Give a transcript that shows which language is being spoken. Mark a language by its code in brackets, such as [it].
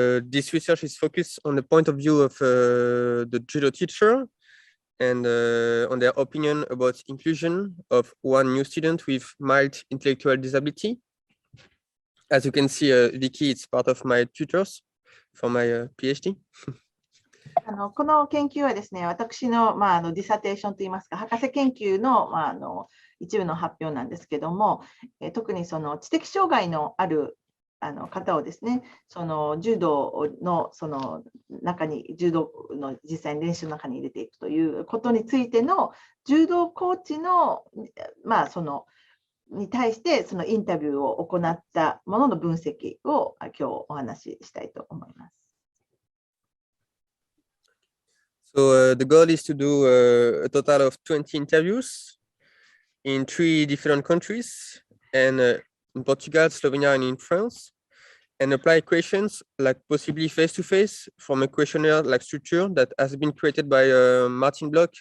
[en] This research is focused on the point of view of the judo teacher and on their opinion about inclusion of one new student with mild intellectual disability. As you can see, Vicky, it's part of my tutors for my PhD. [ja] この研究はですね、私の、ディサテーションといいますか、博士研究の、一部の発表なんですけども、特にその知的障害のある方をですね、その柔道の中に、柔道の実際に練習の中に入れていくということについての柔道コーチの、に対してそのインタビューを行ったものの分析を今日お話ししたいと思います。 [en] So the goal is to do a total of 20 interviews in 3 different countries, and in Portugal, Slovenia, and in France, and apply questions like possibly face-to-face from a questionnaire like structure that has been created by Martin Bloch.